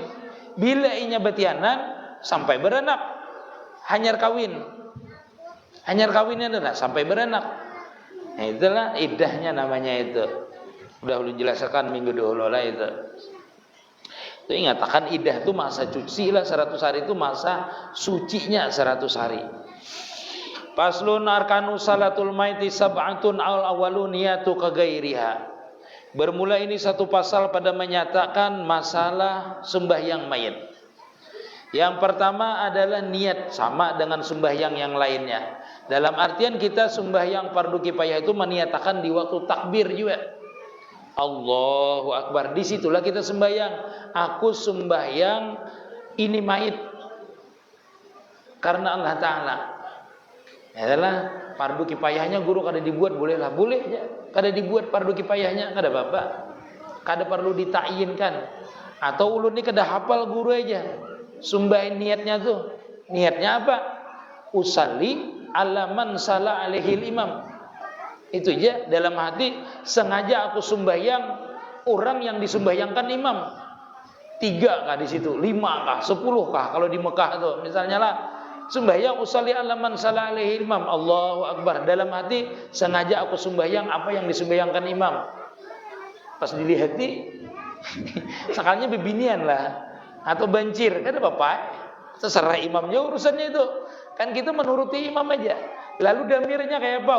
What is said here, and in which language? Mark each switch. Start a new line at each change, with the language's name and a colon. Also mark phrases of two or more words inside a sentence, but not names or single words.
Banjar: Bila inya betianan sampai beranak hanyar kawin. Hanyar kawinnya adalah sampai beranak. Nah, itulah iddahnya namanya itu. Udah ulun jelaskan minggu dahulu lah itu. Itu ingatakan iddah itu masa cuci lah 100 hari itu masa sucinya 100 hari.
Arabic: فصل أركان صلاة الميت سبعة الأول النية كغيرها.
Banjar: Bermula ini satu pasal pada menyatakan masalah sembahyang mayit. Yang pertama adalah niat sama dengan sembahyang yang lainnya. Dalam artian kita sembahyang fardu kifayah itu meniatakan di waktu takbir juga.
Arabic: الله أكبر,
Banjar: disitulah kita sembahyang. Aku sembahyang ini mayit karena Allah Ta'ala. Adalah fardu kifayahnya guru kada dibuat bolehlah, boleh aja. Kada dibuat fardu kifayahnya kada apa-apa. Kada perlu ditakyinkan. Atau ulun ni kada hafal guru aja. Sumbahin niatnya tuh. Niatnya apa?
Arabic: أصلي على من صلى عليه إمام.
Banjar: Itu aja dalam hati, sengaja aku sembahyang orang yang disembahyangkan imam. 3 kah di situ, 5 kah, 10 kah kalau di Mekah tuh. Misalnya lah sembahyang
Arabic: أصلي على من صلى عليه إمام، الله أكبر.
Banjar: Dalam hati sengaja aku sembahyang apa yang disembahyangkan imam. Pas dilihat nih sakalnya bebinian lah atau banjir, kan apa-apa. Terserah imamnya urusannya itu. Kan kita menuruti imam aja. Lalu damirnya kayak apa?